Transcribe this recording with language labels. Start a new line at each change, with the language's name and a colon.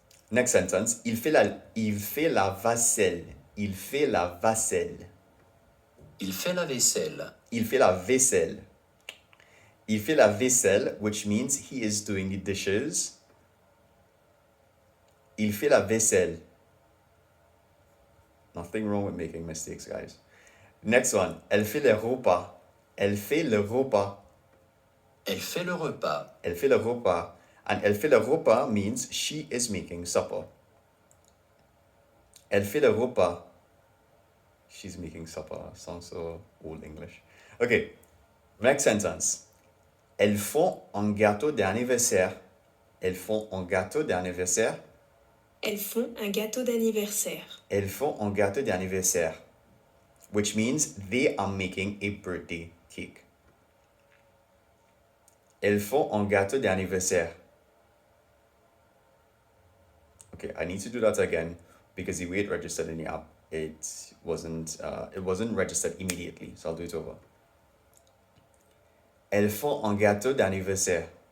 English: Next sentence.
French: Il fait la vaisselle. Il fait la vaisselle. Il fait la vaisselle. Il fait la vaisselle. Il fait la vaisselle,
English: which means he is doing the dishes.
French: Il fait la vaisselle.
English: Nothing wrong with making mistakes, guys. Next one.
French: Elle fait le repas.
English: Elle fait le repas.
French: Elle fait le repas. Elle fait le repas. And elle fait le repas
English: means she is making supper.
French: Elle fait le repas.
English: She's making supper. Sounds so old English. Okay, next sentence.
French: Elles font un gâteau d'anniversaire. Elles font un gâteau d'anniversaire. Elles font un gâteau d'anniversaire. Elles font un gâteau d'anniversaire.
English: Which means they are making a birthday cake.
French: Elles font un gâteau d'anniversaire.
English: Okay, I need to do that again because the way it registered in the app, it wasn't registered immediately. So I'll do it over.
French: Elles font un gâteau d'anniversaire.